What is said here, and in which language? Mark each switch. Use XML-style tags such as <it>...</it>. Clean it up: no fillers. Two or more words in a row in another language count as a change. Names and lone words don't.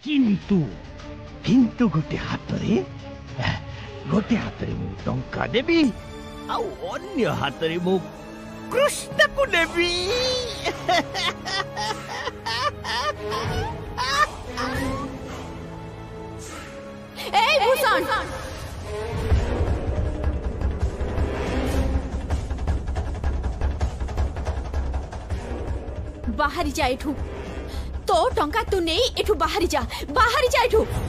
<or>କିନ୍ତୁ କିନ୍ତୁ ଗୋଟେ ହାତରେ ମୁ ଟଙ୍କା ଦେବି ଆଉ ଅନ୍ୟ ହାତରେ ମୁ କୃଷ୍ଣ କୋ ଦେବି ଏ ଭୂଷଣ ବାହାରି ଯା ଏଠୁ ତୋ ଟଙ୍କା ତୁ ନହିଁ ଏଠୁ ବାହାରି ଯା ଏଠୁ</or>